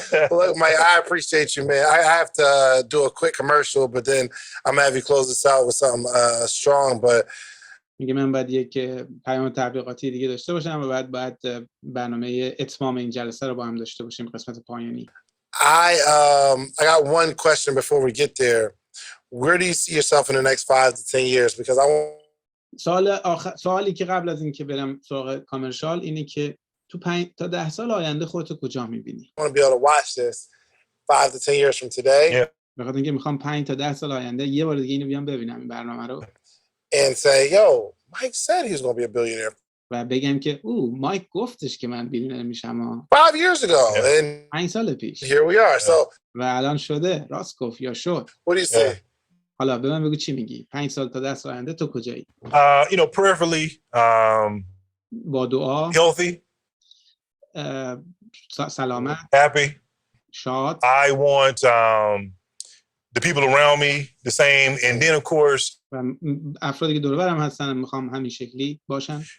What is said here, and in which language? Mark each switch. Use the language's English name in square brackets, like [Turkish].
[English] Look, Mike, I appreciate you, man. I have to do a quick commercial, but then I'm gonna have you close this out with something strong. But [Persian] میگه من باید یک پیام تبلیغاتی دیگه داشته باشم و بعد برنامه اتمام این جلسه رو با هم داشته باشیم، قسمت پایانی. [English] I got one question before we get there. where do you see yourself in the next 5 to 10 years? Because I want [Persian] سوالی که قبل از اینکه برم سراغ کامرشال اینه که تو 5 تا 10 سال آینده خودتو کجا می‌بینی؟ [English] to be able to watch this 5 to 10 years from today. Yeah. [Persian] به خاطر اینکه میخوام 5 تا 10 سال آینده یه بار دیگه اینو بیام ببینم این برنامه رو [English] And say, yo, Mike said he was going to be a billionaire [Persian] و بگم که مایک گفتش که من بیلیونر میشم [English] 5 years ago. Yeah. And [Persian] 5 سال پیش [English] here we are. So [Persian] و الان شده راست گفت یا شد. [English] what do you say? [Persian] حالا به من بگو چی میگی 5 سال تا 10 سال آینده تو کجایی؟ [English] You know, prayerfully, [Persian] با دعا [English] healthy, [Persian] سلامت [English] happy. [Persian] شاد [English] I want the people around me the same. And then, of course, [Persian] و افرادی که دور و برم هستن میخوام همین شکلی باشن.